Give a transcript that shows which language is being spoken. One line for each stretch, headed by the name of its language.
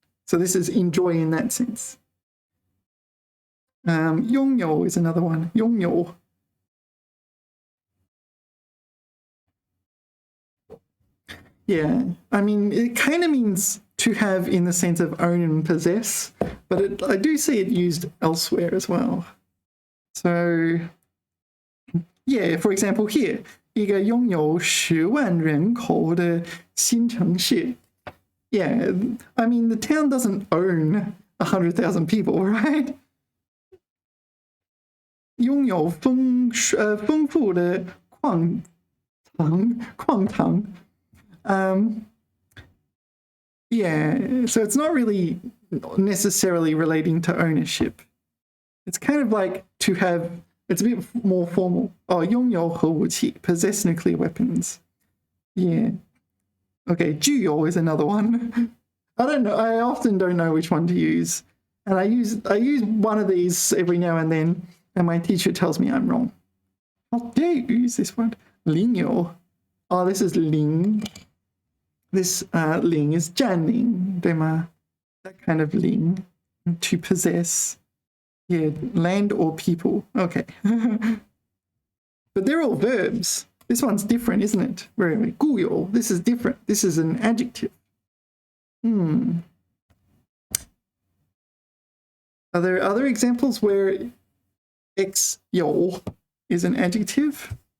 English: So this is enjoy in that sense. 拥有 is another one.
Chinese: 拥有.
English: Yeah, I mean, it kind of means to have in the sense of own and possess, but I do see it used elsewhere as well. So, yeah, for example, here,
Chinese: 一个拥有10万人口的新城市.
English: Yeah, I mean, the town doesn't own 100,000 people, right?
Chinese: 拥有丰富的矿藏.
English: Yeah, so it's not really necessarily relating to ownership. It's kind of like to have, it's a bit more formal.
Chinese: 拥有核武器,
English: possess nuclear weapons. Yeah. Okay, 具有 is another one. I don't know, I often don't know which one to use. And I use one of these every now and then, and my teacher tells me I'm wrong. How dare you use this one? 领有.Oh, this is 领. This 领 is 占领,
Chinese: 对吗?
English: That kind of 领, to possess. Yeah, land or people. Okay. But they're all verbs. This one's different, isn't it? Where are we? 固有.This is different. This is an adjective. Are there other examples where X 有 is an adjective?